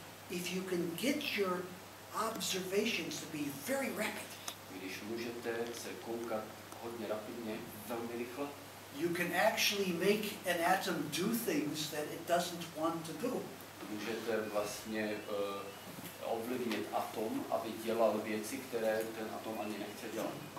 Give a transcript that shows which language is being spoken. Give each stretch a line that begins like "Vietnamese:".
English: if you can get your observations to be very rapid,
Czech: když můžete se koukat hodně rapidně, velmi rychle,
English: you can actually make an atom do things that it doesn't want to do.
Czech: můžete vlastně ovlivnit atom, aby dělal věci, které ten atom ani nechce dělat.